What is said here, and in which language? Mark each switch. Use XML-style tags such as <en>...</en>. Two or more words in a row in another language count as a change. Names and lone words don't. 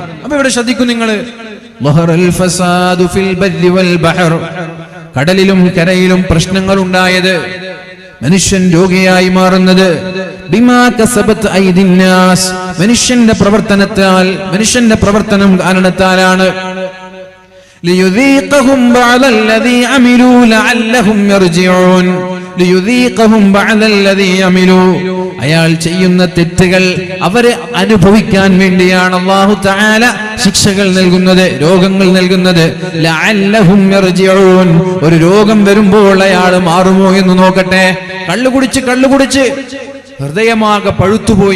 <ml>അപ്പൊ ഇവിടെ ശ്രദ്ധിക്കും നിങ്ങൾ, കടലിലും കരയിലും പ്രശ്നങ്ങൾ ഉണ്ടായത്, മനുഷ്യൻ രോഗിയായി മാറുന്നത് മനുഷ്യന്റെ പ്രവർത്തനത്താൽ, മനുഷ്യന്റെ പ്രവർത്തനം കാരണത്താലാണ്.</ml> <ar>ليذيقهم بعض الذي عملوا لعلهم يرجعون ليذيقهم بعض الذي عملوا.</ar> <ml>അയാൾ ചെയ്യുന്ന തെറ്റുകൾ അവരെ അനുഭവിക്കാൻ വേണ്ടിയാണ്</ml> <ar>الله تعالى</ar> <ml>ശിക്ഷകൾ നൽകുന്നത്, രോഗങ്ങൾ നൽകുന്നത്.</ml> <ar>لعلهم يرجعون,</ar> <ml>ഒരു രോഗം വരുമ്പോൾ അയാൾ മാറുമോ എന്ന് നോക്കട്ടെ. കള്ളുകുടിച്ച് ഹൃദയമാകെ പഴുത്തുപോയി.</ml>